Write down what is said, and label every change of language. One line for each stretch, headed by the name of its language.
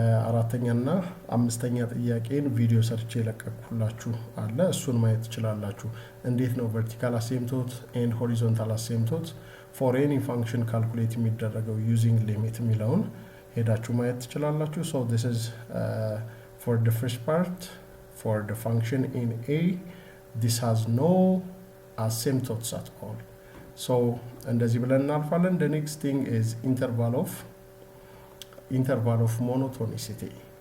Amharic: አራተኛና አምስተኛ ጥያቄን ቪዲዮ ሰርቼ ለቀኩላችሁ አለ። እሱን ማየት ትችላላችሁ።
English: እንዴት ነው vertical asymptote and horizontal asymptote for any function calculate
Amharic: የሚደረገው
English: using limit
Amharic: የሚለውን ሄዳችሁ ማየት ትችላላችሁ።
English: So this is for the first part, for the function in A, this has no asymptotes at all.
Amharic: So እንደዚህ ብለን እናልፋለን.
English: The next thing is interval of monotonicity.